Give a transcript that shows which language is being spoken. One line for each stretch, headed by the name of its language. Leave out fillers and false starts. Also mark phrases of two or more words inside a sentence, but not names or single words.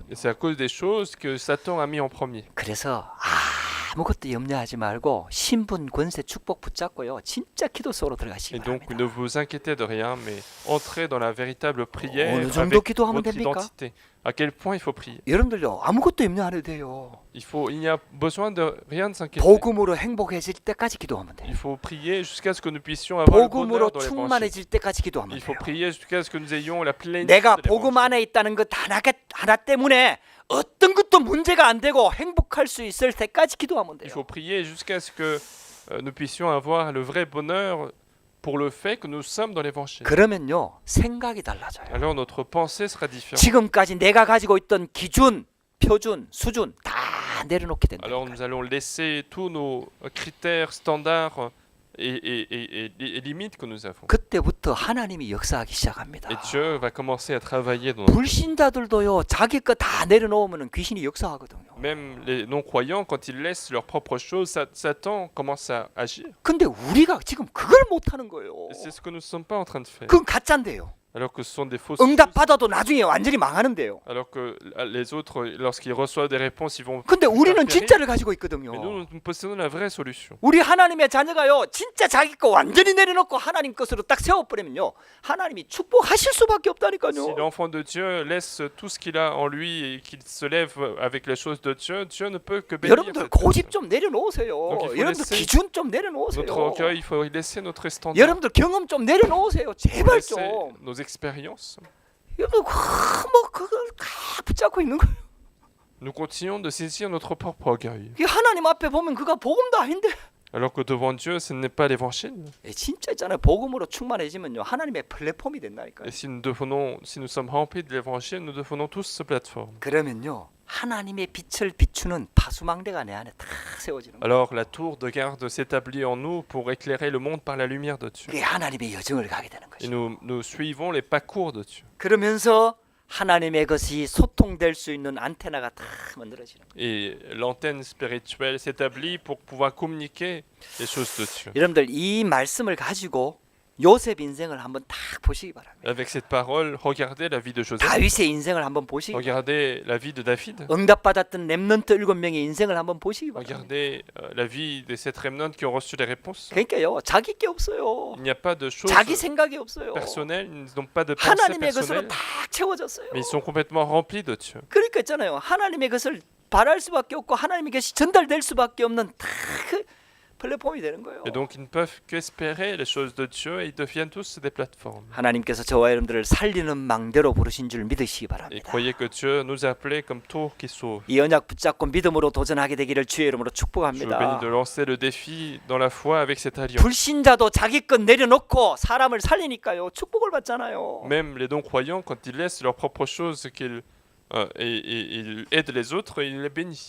French: Et c'est à cause des choses que Satan a mis en premier.
Korean: 그래서 아무것도 염려하지 말고 신분, 권세, 축복 붙잡고요. 진짜 기도 속으로 들어가시기
French: Et donc
Korean: 바랍니다.
French: ne vous inquiétez de rien, mais entrez dans la véritable prière
Korean: 어느
French: avec
Korean: 정도 기도하면
French: votre
Korean: 됩니까?
French: identité. À quel point il faut prier.
Korean: 여러분들요, 아무것도 염려 안 해도 돼요.
French: Il n'y a besoin de rien de s'inquiéter.
Korean: 복음으로 행복해질 때까지 기도하면 돼요.
French: Il faut prier jusqu'à ce que nous puissions avoir le
Korean: 복음으로
French: bonheur dans l'évangile.
Korean: 충만해질 때까지 기도하면
French: Il faut
Korean: 돼요.
French: prier jusqu'à ce que nous ayons la plénitude
Korean: 내가
French: de
Korean: 복음
French: l'évangile.
Korean: 안에 있다는 것 하나 때문에 어떤 것도 문제가 안 되고 행복할 수 있을 때까지 기도하면
French: Il
Korean: 돼요.
French: faut prier jusqu'à ce que nous puissions avoir le vrai bonheur pour le fait que nous sommes dans l'évangile.
Korean: 그러면요, 생각이 달라져요.
French: Alors notre pensée sera différente.
Korean: 지금까지 내가 가지고 있던 기준, 표준, 수준 다 내려놓게 된다.
French: Alors nous allons laisser tous nos critères standards et limites que nous avons.
Korean: 그때부터 하나님이 역사하기 시작합니다.
French: Et Dieu va commencer à travailler dans notre vie.
Korean: 불신자들도요, 자기 거 다 내려놓으면 귀신이 역사하거든요.
French: Même les non-croyants, quand ils laissent leurs propres choses, Satan commence à agir.
Korean: 근데 우리가 지금 그걸 못 하는 거예요.
French: Et c'est ce que nous ne sommes pas en train de faire.
Korean: 그건 가짜인데요.
French: Alors que ce sont des fausses choses.
Korean: 응답 받아도 나중에 완전히 망하는데요.
French: Alors que les autres, lorsqu'ils reçoivent des réponses, ils vont...
Korean: 근데 우리는
French: périr.
Korean: 진짜를 가지고 있거든요.
French: Mais nous possédons la vraie solution.
Korean: 우리 하나님의 자녀가요, 진짜 자기 거 완전히 내려놓고 하나님 것으로 딱 세워버리면요, 하나님이 축복하실 수밖에
French: Si
Korean: 없다니까요.
French: l'enfant de Dieu laisse tout ce qu'il a en lui et qu'il se lève avec les choses de Dieu, Dieu ne peut que bénir.
Korean: 여러분들
French: cette
Korean: 고집
French: personne.
Korean: 좀 내려놓으세요.
French: Donc il faut
Korean: 여러분들
French: laisser
Korean: 기준 좀 내려놓으세요.
French: Notre orgueil, il faut y laisser notre standard.
Korean: 여러분들 경험 좀 내려놓으세요.
French: Il faut
Korean: 제발
French: laisser
Korean: 좀.
French: nos expériences.
Korean: 여러분 뭐 그걸 다 붙잡고 있는 거예요.
French: Nous continuons de saisir notre propre orgueil.
Korean: 이 하나님 앞에 보면 그가 복음도 아닌데.
French: Alors que devant Dieu, ce n'est pas l'évangile.
Korean: 예, 진짜 있잖아요. 복음으로 충만해지면요, 하나님의 플랫폼이 된다니까요.
French: Et si nous sommes remplis de l'évangile, nous devenons tous ce plateforme.
Korean: 그러면요, 하나님의 빛을 비추는 파수망대가 내 안에 다 세워지는 거예요.
French: Alors la tour de garde s'établit en nous pour éclairer le monde par la lumière de Dieu.
Korean: 그게 하나님의 여정을 가게 되는
French: Et
Korean: 것이죠.
French: nous suivons les parcours de Dieu.
Korean: 그러면서 하나님의 것이 소통될 수 있는 안테나가 다 만들어지는 거예요.
French: Et l'antenne spirituelle s'établit pour pouvoir communiquer les choses de Dieu.
Korean: 여러분들 이 말씀을 가지고 요셉 인생을 한번 딱 보시기 바랍니다.
French: Avec cette parole, regardez la vie de Joseph.
Korean: 다윗의 인생을 한번 보시기 바랍니다.
French: Regardez la vie de David.
Korean: 응답받았던 렘넌트 7명의 인생을 한번 보시기 바랍니다.
French: Regardez la vie des 7 remnants qui ont reçu les réponses.
Korean: 그러니까요, 자기 게 없어요.
French: Il n'y a pas de choses
Korean: 자기 생각이 없어요.
French: personnelles, ils n'ont pas de pensée
Korean: 하나님의 것으로
French: personnelle,
Korean: 딱 채워졌어요.
French: mais ils sont complètement remplis de Dieu.
Korean: 그러니까 있잖아요, 하나님의 것을 바랄 수밖에 없고 하나님의 것이 전달될 수밖에 없는 다 그 플랫폼이 되는 거예요.
French: Et donc ils ne peuvent qu'espérer les choses de Dieu et ils deviennent tous des plateformes.
Korean: 하나님께서 저와 여러분들을 살리는 망대로 부르신 줄 믿으시기
French: Et
Korean: 바랍니다.
French: croyez que Dieu nous a appelés comme tour qui sauve.
Korean: 이 언약 붙잡고 믿음으로 도전하게 되기를 주의 이름으로
French: Je vous bénis
Korean: 축복합니다.
French: de lancer le défi dans la foi avec cette alliance.
Korean: 불신자도 자기 것 내려놓고 사람을 살리니까요, 축복을 받잖아요.
French: Même les non-croyants, quand ils laissent leurs propres choses ils aident les autres, ils les bénissent.